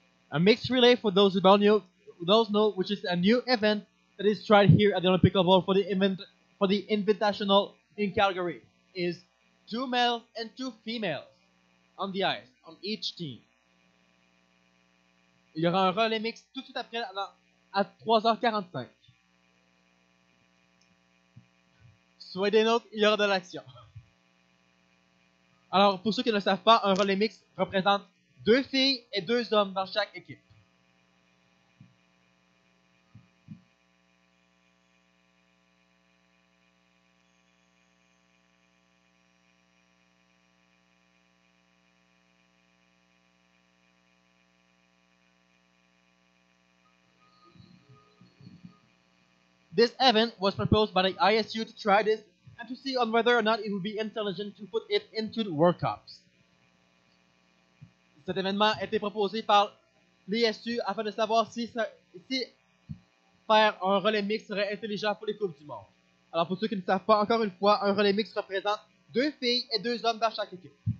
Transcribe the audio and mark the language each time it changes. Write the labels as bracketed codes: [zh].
[en] A mixed relay, for those who don't know, which is a new event that is tried here at the Olympic level for the Invitational in Calgary, is 2 males and 2 females on the ice, on each team. [fr] Il y aura un relais mix tout de suite après à 3h45. Soyez des nôtres, il y aura de l'action. Alors, pour ceux qui ne le savent pas, un relais mix représente 2 filles et 2 hommes dans chaque équipe. [en] This event was proposed by the ISU to try this and to see on whether or not it would be intelligent to put it into the World Cups. [fr] Cet événement a été proposé par l'ISU afin de savoir si faire un relais mix serait intelligent pour les Coupes du Monde. Alors pour ceux qui ne savent pas, encore une fois, un relais mix représente 2 filles et 2 hommes dans chaque équipe.